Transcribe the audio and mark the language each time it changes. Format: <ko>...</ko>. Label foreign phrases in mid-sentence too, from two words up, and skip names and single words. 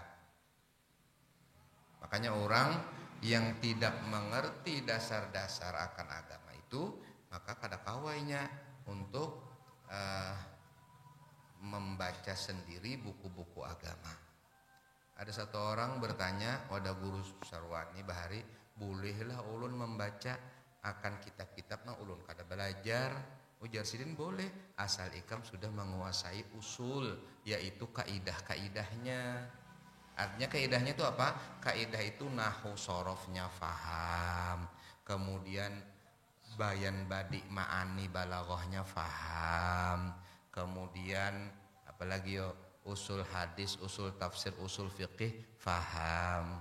<id>Makanya orang yang tidak mengerti dasar-dasar akan agama itu, maka kada kawainya untuk membaca sendiri buku-buku agama.</id> <bjn>Ada satu orang bertanya pada guru Sarwani bahari, bolehlah ulun membaca akan kitab-kitab nang ulun kada belajar. Ujar sidin boleh, asal ikam sudah menguasai usul, yaitu kaidah-kaidahnya.</bjn> <id>Artinya kaidahnya itu apa? Kaidah itu nahwu sorofnya faham, kemudian bayan badi ma'ani balaghahnya faham, kemudian apalagi usul hadis, usul tafsir, usul fiqih faham.</id>